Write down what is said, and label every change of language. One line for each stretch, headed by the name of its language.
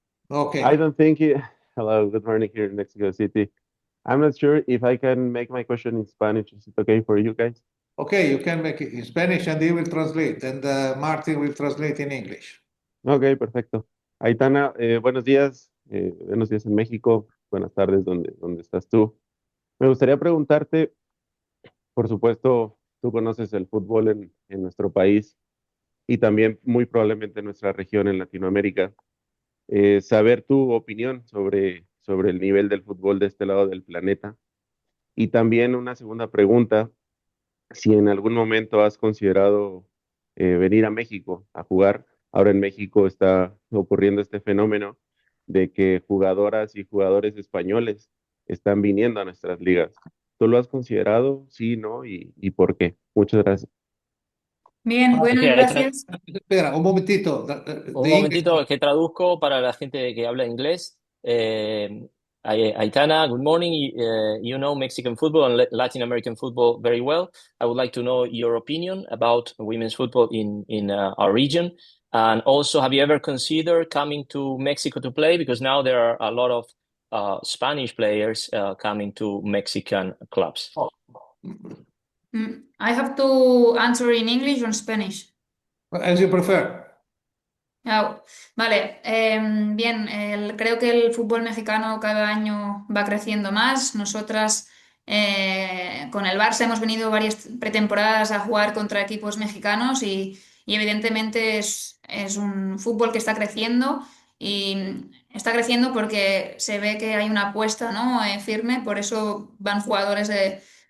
English: Okay. I don't think it. Hello, good morning here in Mexico City. I'm not sure if I can make my question in Spanish. Is it okay for you guys? Okay, you can make it in Spanish and he will translate, and Martin will translate in English.
Spanish: Ok, perfecto. Aitana, buenos días. Buenos días en México. Buenas tardes donde estás tú. Me gustaría preguntarte, por supuesto, tú conoces el fútbol en nuestro país y también muy probablemente en nuestra región en Latinoamérica. Saber tu opinión sobre el nivel del fútbol de este lado del planeta. Y también una segunda pregunta, si en algún momento has considerado venir a México a jugar. Ahora en México está ocurriendo este fenómeno de que jugadoras y jugadores españoles están viniendo a nuestras ligas. ¿Tú lo has considerado? Sí, ¿no? ¿Y por qué? Muchas gracias. Bien, buenas gracias. Espera, un momentito. Un momentito que traduzco para la gente que habla inglés.
English: Aitana, good morning. You know Mexican football and Latin American football very well. I would like to know your opinion about women's football in our region. And also, have you ever considered coming to Mexico to play? Because now there are a lot of Spanish players coming to Mexican clubs. I have to answer in English or in Spanish. As you prefer.
Spanish: Vale, bien, creo que el fútbol mexicano cada año va creciendo más. Nosotras con el Barça hemos venido varias pretemporadas a jugar contra equipos mexicanos y evidentemente es un fútbol que está creciendo, y está creciendo porque se ve que hay una apuesta, ¿no? Firme, por eso van jugadores de